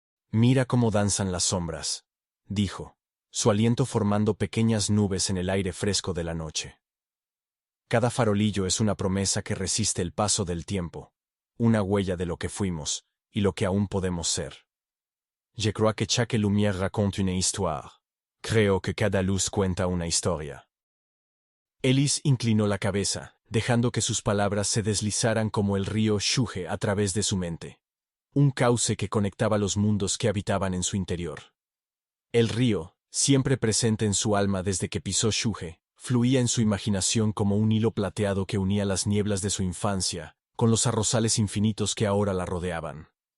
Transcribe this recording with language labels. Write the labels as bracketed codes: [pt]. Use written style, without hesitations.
[es] «Mira cómo danzan las sombras», dijo, su aliento formando pequeñas nubes en el aire fresco de la noche. Cada farolillo es una promesa que resiste el paso del tiempo, una huella de lo que fuimos y lo que aún podemos ser. [fr] Je crois que chaque lumière raconte une histoire. [es] Creo que cada luz cuenta una historia. Elise inclinó la cabeza, dejando que sus palabras se deslizaran como el río Shuge a través de su mente, un cauce que conectaba los mundos que habitaban en su interior. El río, siempre presente en su alma desde que pisó Shuge, fluía en su imaginación como un hilo plateado que unía las nieblas de su infancia con los arrozales infinitos que ahora la rodeaban.